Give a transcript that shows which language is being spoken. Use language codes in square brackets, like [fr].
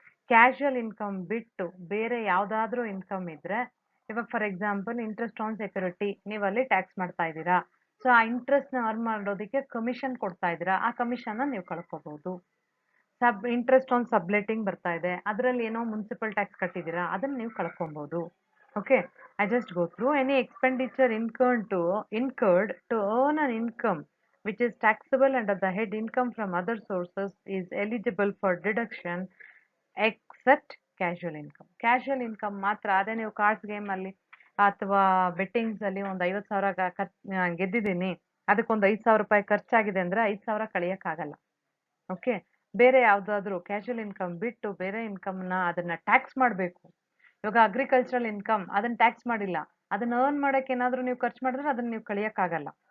[kn] Casual income ಬಿಟ್ಟು ಬೇರೆ ಯಾವ್ದಾದ್ರೂ ಇನ್ಕಮ್ ಇದ್ರೆ, ಇವಾಗ for example interest on security ನೀವು ಅಲ್ಲಿ ಟ್ಯಾಕ್ಸ್ ಮಾಡ್ತಾ ಇದ್ದೀರಾ, ಸೊ ಆ ಇಂಟ್ರೆಸ್ಟ್ ನ ಅರ್ನ್ ಮಾಡೋದಕ್ಕೆ ಕಮಿಷನ್ ಕೊಡ್ತಾ ಇದ್ದೀರಾ, ಆ ಕಮಿಷನ್ ನೀವು ಕಳ್ಕೋಬಹುದು. ಇಂಟ್ರೆಸ್ಟ್ ಆನ್ ಸಬ್ಲೆಟಿಂಗ್ ಬರ್ತಾ ಇದೆ, ಅದರಲ್ಲಿ ಏನೋ ಮುನ್ಸಿಪಲ್ ಟ್ಯಾಕ್ಸ್ ಕಟ್ಟಿದ್ದೀರಾ, ಅದನ್ನ ನೀವು ಕಳ್ಕೊಬಹುದು. [en] Okay, I just go through. Any expenditure incurred to earn an income which is taxable under the head income from other sources is eligible for deduction except casual income. Casual income ಮಾತ್ರ. [kn] ಅದೇ ನೀವು cards game ಅಲ್ಲಿ ಅಥವಾ bettings ಅಲ್ಲಿ ಒಂದು 50,000 ಗೆದ್ದಿದ್ದೀನಿ, ಅದಕ್ಕೊಂದು 5,000 ರೂಪಾಯಿ ಖರ್ಚಾಗಿದೆ ಅಂದ್ರೆ 5,000 ಕಳಿಯಕ್ಕಾಗಲ್ಲ. ಓಕೆ, ಬೇರೆ ಯಾವ್ದಾದ್ರು ಕ್ಯಾಶುವಲ್ ಇನ್ಕಮ್ ಬಿಟ್ಟು ಬೇರೆ ಇನ್ಕಮ್ ನ ಅದನ್ನ ಟ್ಯಾಕ್ಸ್ ಮಾಡಬೇಕು. ಇವಾಗ ಅಗ್ರಿಕಲ್ಚರಲ್ ಇನ್ಕಮ್ ಅದನ್ನ ಟ್ಯಾಕ್ಸ್ ಮಾಡಿಲ್ಲ, ಅದನ್ನ ಅರ್ನ್ ಮಾಡಕ್ಕೆ ಏನಾದ್ರೂ ನೀವು ಖರ್ಚು ಮಾಡಿದ್ರೆ ಅದನ್ನ ನೀವು ಕಳಿಯಕ್ಕಾಗಲ್ಲ.